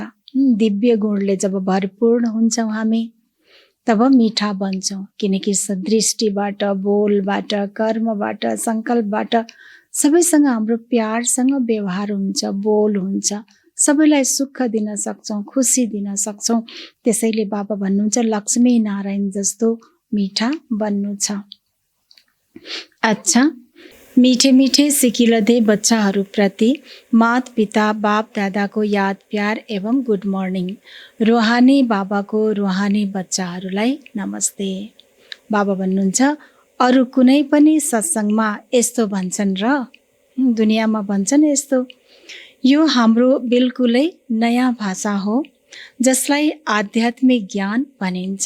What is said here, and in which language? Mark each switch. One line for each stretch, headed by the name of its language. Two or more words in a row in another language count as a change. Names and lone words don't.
Nepali: दिव्य गुणले जब भरपूर्ण हुन्छौँ हामी तब मिठा बन्छौँ, किनकि दृष्टिबाट, बोलबाट, कर्मबाट, सङ्कल्पबाट सबैसँग हाम्रो प्यारसँग व्यवहार हुन्छ, बोल हुन्छ, सबैलाई सुख दिन सक्छौँ, खुसी दिन सक्छौँ। त्यसैले बाबा भन्नुहुन्छ लक्ष्मी नारायण जस्तो मिठा बन्नु छ। अच्छा,
Hindi: मीठे मीठे
Nepali: सिकिलदे बच्चाहरूप्रति मात पिता बाप दादाको याद प्यार एवं
English: good morning.
Nepali: रुहानी बाबाको रुहानी बच्चाहरूलाई नमस्ते। बाबा भन्नुहुन्छ अरू कुनै पनि सत्सङ्गमा यस्तो भन्छन् र दुनियाँमा भन्छन् यस्तो। यो हाम्रो बिल्कुलै नयाँ भाषा हो जसलाई आध्यात्मिक ज्ञान भनिन्छ।